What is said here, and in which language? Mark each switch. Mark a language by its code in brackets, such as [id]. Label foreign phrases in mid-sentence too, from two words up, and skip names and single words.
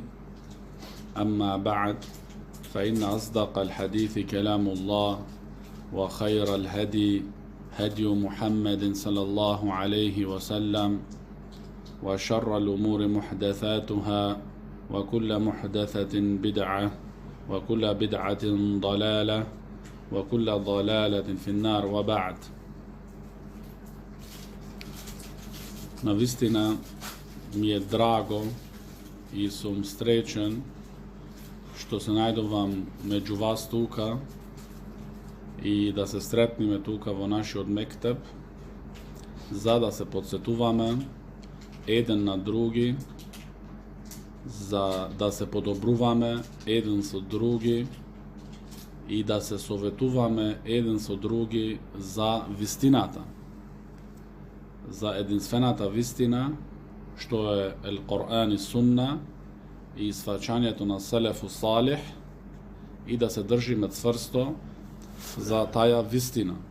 [ar] أما بعد، فإن أصدق الحديث كلام الله، وخير الهدي هدي محمد صلى الله عليه وسلم، وشر الأمور محدثاتها، وكل محدثة بدعة، وكل بدعة ضلالة، وكل ضلالة في النار. وبعد. [mk] Навистина ми је драго и сам среќен што се најдовам меѓу вас тука и да се стретниме тука во наши од Мектеб, за да се подсетуваме један на други, за да се подобруваме један со други и да се советуваме еден со други за вистината, за единствената вистина, што е ел Коран и Сунна и сваќањето на Селефу Салих, и да се држиме цврсто за таја вистина,